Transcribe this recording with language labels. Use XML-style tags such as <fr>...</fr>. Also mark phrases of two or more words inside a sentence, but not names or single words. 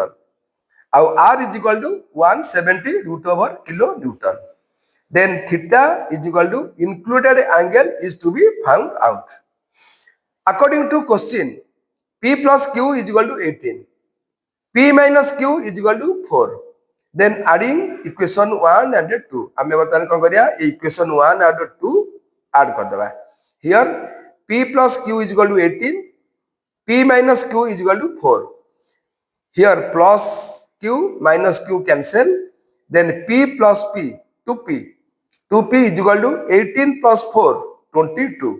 <en>Our R is equal to 170 root over kilonewton. then theta is equal to included angle is to be found out. According to question, P plus Q is equal to 18. P minus Q is equal to 4. Then adding equation 1 and 2.</en> <or>ଆମେ ବର୍ତ୍ତମାନ କ'ଣ କରିବା</or> <en>equation 1 and 2 add</en> <or>କରିଦେବା.</or> <en>Here P plus Q is equal to 18. P minus Q is equal to 4. Here plus Q minus Q cancel. Then P plus P, 2P. 2P is equal to 18 plus 4, 22.</en>